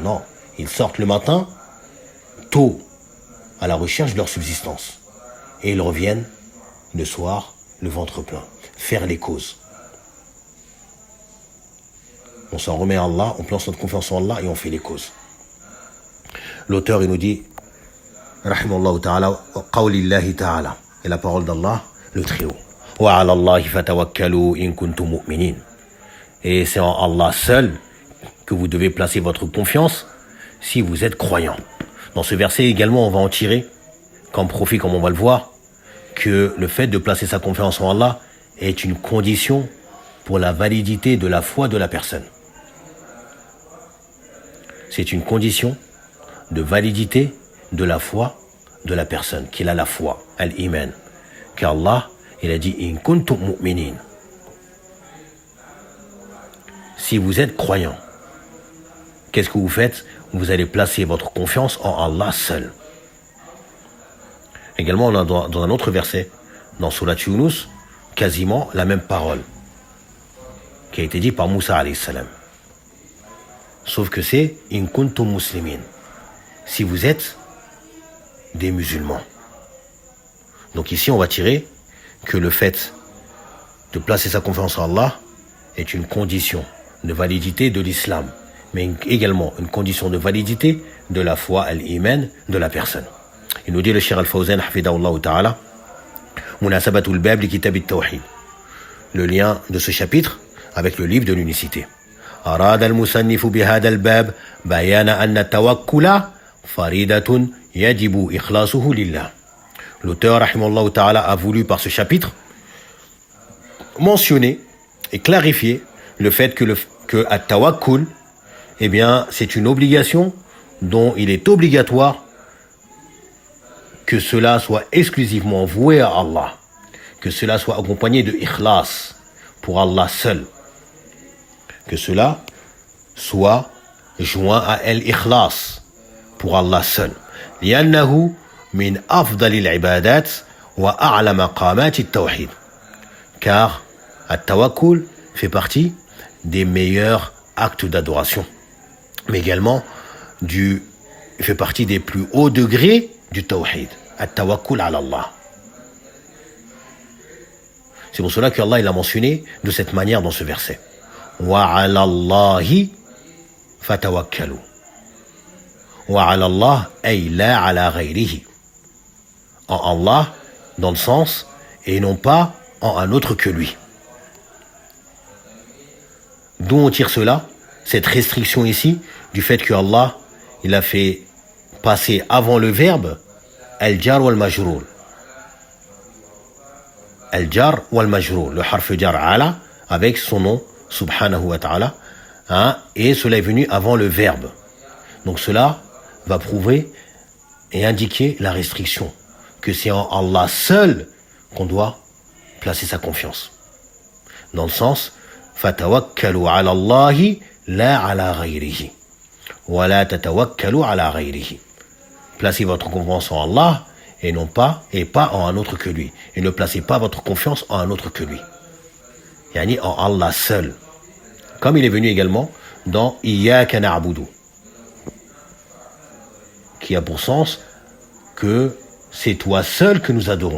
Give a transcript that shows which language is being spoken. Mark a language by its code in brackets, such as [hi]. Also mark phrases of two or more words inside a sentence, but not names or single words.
[fr] Non, ils sortent le matin, tôt, à la recherche de leur subsistance. Et ils reviennent le soir, le ventre plein. Faire les causes. On s'en remet à Allah, on place notre confiance en Allah et on fait les causes. L'auteur, il nous dit, [ar] رحمه الله تعالى، قول الله تعالى, [fr] et la parole d'Allah, le très haut. [ar] وعلى الله فتوكلوا إن كنتم مؤمنين. [fr] Et c'est en Allah seul que vous devez placer votre confiance si vous êtes croyant. Dans ce verset également, on va en tirer comme profit, comme on va le voir, que le fait de placer sa confiance en Allah est une condition pour la validité de la foi de la personne. C'est une condition de validité de la foi de la personne, qu'il a la foi, al-iman. Car Allah, il a dit « [ar] إن كنتم مؤمنين ». [fr] Si vous êtes croyant, qu'est-ce que vous faites? Vous allez placer votre confiance en Allah seul. Également, on a dans un autre verset, dans Surat Yunus, quasiment la même parole, qui a été dit par Moussa [ar] عليه السلام. [fr] Sauf que c'est « [ar] إن كنتم مسلمين ». [fr] Si vous êtes des musulmans. Donc ici, on va tirer que le fait de placer sa confiance en Allah est une condition de validité de l'islam, mais également une condition de validité de la foi, al-iman, de la personne. Il nous dit le Cheikh Al-Fawzan, [ar] حفظه الله تعالى, مناسبة الباب لكتاب التوحيد. [fr] Le lien de ce chapitre avec le livre de l'unicité. [ar] أراد المصنف بهذا الباب بيان أن التوكل فريدة يجب إخلاصه لله. [fr] L'auteur, [ar] رحمه الله تعالى, [fr] a voulu par ce chapitre mentionner et clarifier le fait que at-tawakkul, eh bien, c'est une obligation dont il est obligatoire que cela soit exclusivement voué à Allah, que cela soit accompagné de ikhlas pour Allah seul, que cela soit joint à al-ikhlas pour Allah seul. [ar] لأنه من أفضل العبادات وأعلى مقامات التوحيد. [fr] Car at-tawakkul fait partie des meilleurs actes d'adoration, mais également fait partie des plus hauts degrés du tawhid, [ar] التوكل على الله. [fr] C'est pour cela qu'Allah il a mentionné de cette manière dans ce verset. [ar] وعلى الله فتوكلوا. وعلى الله أي لا على غيره. [fr] En Allah, dans le sens, et non pas en un autre que lui. D'où on tire cela, cette restriction ici, du fait que Allah, il a fait passer avant le verbe [ar] الجار والمجرور. الجار والمجرور, [fr] le [ar] حرف جر على, [fr] avec son nom, [ar] سبحانه وتعالى, [fr] hein, et cela est venu avant le verbe. Donc cela va prouver et indiquer la restriction, que c'est en Allah seul qu'on doit placer sa confiance. Dans le sens, [ar] فتوكلوا على الله لا على غيره. ولا تتوكلوا على غيره. [fr] Placez votre confiance en Allah et pas en un autre que lui. Et ne placez pas votre confiance en un autre que lui. Yani en Allah seul. Comme il est venu également dans [ar] إياك نعبد, [fr] qui a pour sens que c'est toi seul que nous adorons.